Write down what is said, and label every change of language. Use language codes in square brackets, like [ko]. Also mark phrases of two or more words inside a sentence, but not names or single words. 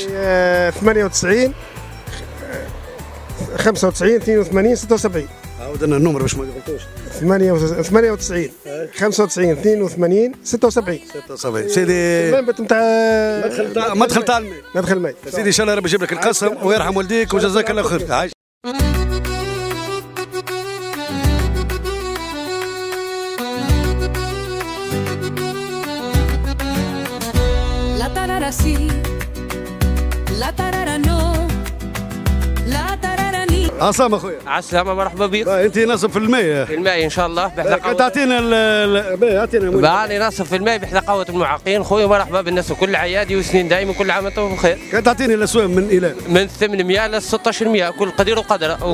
[ar] 98 95 82 76. عاود لنا النمر باش ما غلطوش. 98 95 82 76. 76 سيدي. المنبت نتاع مدخل تاع الماء. مدخل الماء. سيدي ان شاء الله ربي يجيب لك القسم ويرحم والديك وجزاك الله خير. عايش. [es] La tarara sí, la tarara no, la tarara ni. [ar] عسلامة اخويا. عسلامة مرحبا بك. انت ناصب في الماء. في الماء ان شاء الله بحذا تعطينا اعطينا بعاني ناصب في الماء بحذا قهوة المعاقين خويا. مرحبا بالناس وكل عيادي وسنين دائما كل عام وانتم بخير. كان تعطيني الاسوام من الى؟ من 800 ل 1600 كل قدير وقدره.